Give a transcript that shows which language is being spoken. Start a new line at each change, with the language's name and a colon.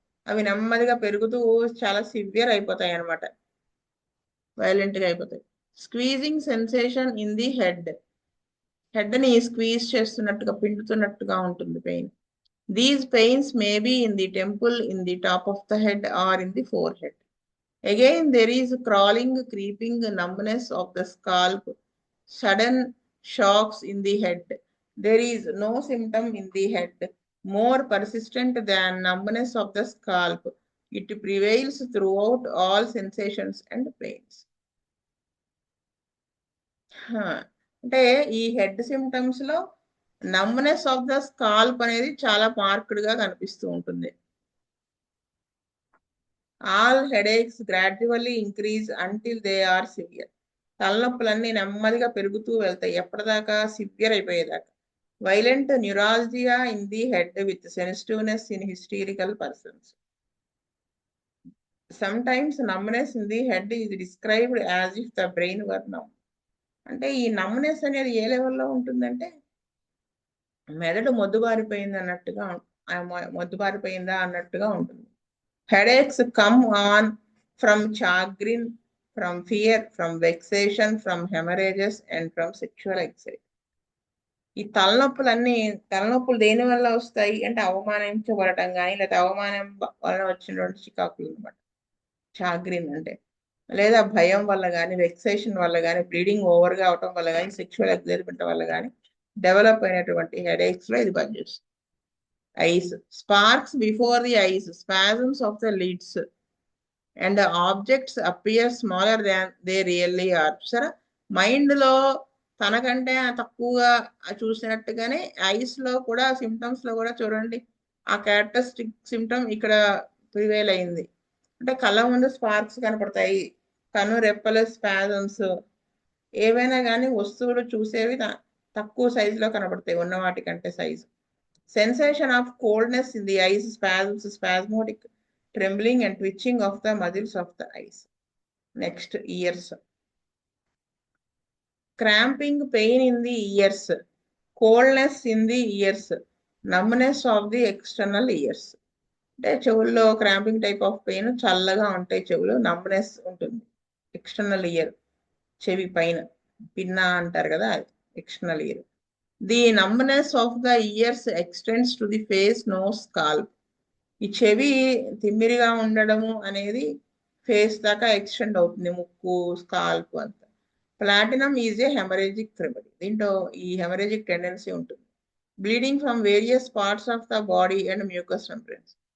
Telugu: అవి నెమ్మదిగా పెరుగుతూ చాలా సివియర్ అయిపోతాయి అనమాట, వైలెంట్ గా అయిపోతాయి.
English: squeezing sensation in the head,
Telugu: head ని స్క్వీజ్ చేస్తున్నట్టుగా పిండుతున్నట్టుగా ఉంటుంది pain.
English: These pains may be in the temple, in the top of the head or in the forehead. Again, there is crawling, creeping, numbness of the scalp, sudden shocks in the head. There is no symptom in the head more persistent than numbness of the scalp. It prevails throughout all sensations and pains.
Telugu: అంటే ఈ head symptoms లో numbness of the scalp అనేది చాలా marked గా కనిపిస్తూ ఉంటుంది.
English: All headaches gradually increase until they are severe.
Telugu: తలనొప్పులన్నీ నెమ్మదిగా పెరుగుతూ వెళ్తాయి ఎప్పటిదాకా, సివియర్ అయిపోయేదాకా.
English: Violent neuralgia in the head with sensitiveness in hysterical persons. Sometimes numbness in the head is described as if the brain were numb.
Telugu: అంటే ఈ నమ్నెస్ అనేది ఏ లెవెల్లో ఉంటుందంటే మెదడు మొద్దుబారిపోయింది అన్నట్టుగా, మొద్దుబారిపోయిందా అన్నట్టుగా ఉంటుంది.
English: Headaches come on from chagrin, from fear, from vexation, from hemorrhages and from sexual anxiety.
Telugu: ఈ తలనొప్పులు దేని వల్ల వస్తాయి అంటే అవమానించబడటం కానీ, లేదా అవమానం వల్ల వచ్చినటువంటి చికాకులు అనమాట చాగ్రిన్ అంటే. లేదా భయం వల్ల కానీ, వెక్సేషన్ వల్ల కానీ, బ్లీడింగ్ ఓవర్గా అవటం వల్ల కానీ, సెక్షువల్ ఎగ్జైట్మెంట్ వల్ల కానీ డెవలప్ అయినటువంటి హెడేక్స్ లో ఇది పనిచేస్తుంది.
English: Eyes, sparks before the eyes, spasms of the lids and objects appear smaller than they really are.
Telugu: సరే, మైండ్ లో తనకంటే తక్కువగా చూసినట్టుగానే ఐస్ లో కూడా, సిమ్టమ్స్ లో కూడా చూడండి ఆ క్యారెక్టరిస్టిక్ సిమ్టమ్ ఇక్కడ ప్రివేల్ అయింది. అంటే కళ్ళ ముందు స్పార్క్స్ కనపడతాయి, కను రెప్పల స్పాజమ్స్, ఏవైనా కానీ వస్తువులు చూసేవి తక్కువ సైజులో కనపడతాయి ఉన్న వాటికంటే size.
English: Sensation of coldness in the eyes, spasms, spasmodic trembling and twitching of the muscles of the eyes. Next, ears. Cramping pain in the ears, coldness in the ears, numbness of the external ears.
Telugu: అంటే చెవుల్లో cramping type of pain, చల్లగా ఉంటాయి చెవులు, numbness ఉంటుంది. External ear, చెవి పైన పిన్నా అంటారు కదా, external ear.
English: ది numbness of the ears extends to the face, nose, scalp.
Telugu: ఈ చెవి తిమ్మిరిగా ఉండడము అనేది ఫేస్ దాకా ఎక్స్టెండ్ అవుతుంది, ముక్కు, స్కాల్ప్ అంతా.
English: Platinum is a haemorrhagic remedy.
Telugu: దీంట్లో ఈ హెమరేజిక్ టెండెన్సీ ఉంటుంది.
English: Bleeding from various parts of the body and mucous membranes.